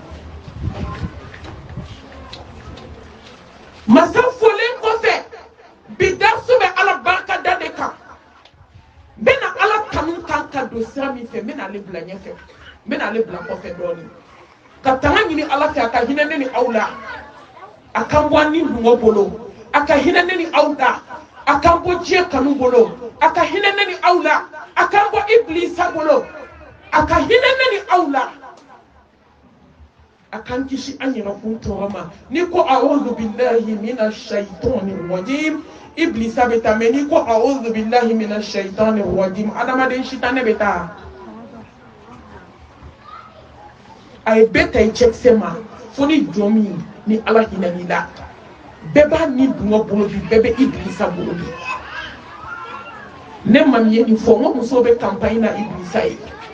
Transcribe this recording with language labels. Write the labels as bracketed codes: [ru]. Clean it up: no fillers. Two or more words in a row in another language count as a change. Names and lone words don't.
[bm] masa folen kɔfɛ bi darsu bɛ ala barikada de kan n bɛna ala kanu kan ka don sira min fɛ n bɛna ale bila ɲɛfɛ n bɛna ale bila kɔfɛ dɔɔnin ka tanga ɲini ala fɛ a ka hinɛ ne ni aw la a kan bɔ ni dungɔ bolo a ka hinɛ ne ni aw la a kan bɔ diɲɛ kanu bolo a ka hinɛ ne ni aw la a kan bɔ iblisa bolo a ka hinɛ ne ni aw la a kan kisi an yɛrɛ kun tɔɔrɔ ma ni ko [ar] أعوذ بالله من الشيطان الرجيم [bm] iblisa bɛ taa mɛ ni ko [ar] أعوذ بالله من الشيطان الرجيم [bm] adamaden sitanɛ bɛ taa a ye bɛɛ ta i cɛkisɛ ma fo ni jɔn min ni ala hinɛ n'i la bɛɛ b'a ni dungɔ bolo bi bɛɛ bɛ iblisa bolo bi ne ma min ye nin fɔ n ko musow bɛ campagne na iblisa ye